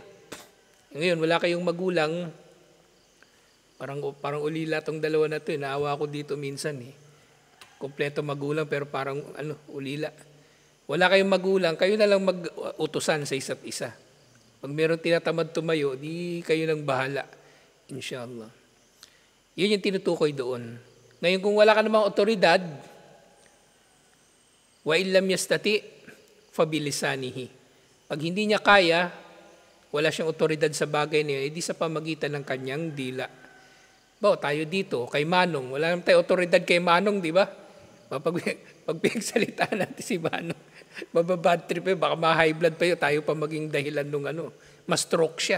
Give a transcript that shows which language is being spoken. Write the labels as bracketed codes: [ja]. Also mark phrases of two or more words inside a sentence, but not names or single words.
[tl] Ngayon, wala kayong magulang, parang ulila tong dalawa na to, naawa ko dito minsan Kompleto magulang pero parang ulila. Wala kayong magulang, kayo na lang mag-utusan sa isa't isa. Pag meron tinatamad tumayo, di kayo nang bahala. Inshallah. Yun yung tinutukoy doon. Ngayon kung wala ka namang otoridad, [ar] وإن لم يستطع فبلسانه. [tl] Pag hindi niya kaya, wala siyang otoridad sa bagay niya, di sa pamagitan ng kanyang dila. Tayo dito, kay Manong, wala naman tayo otoridad kay Manong, di ba? Pag pinagsalitaan natin si Manong, mababad trip baka ma-high blood pa yun, tayo pa maging dahilan nung ma-stroke siya.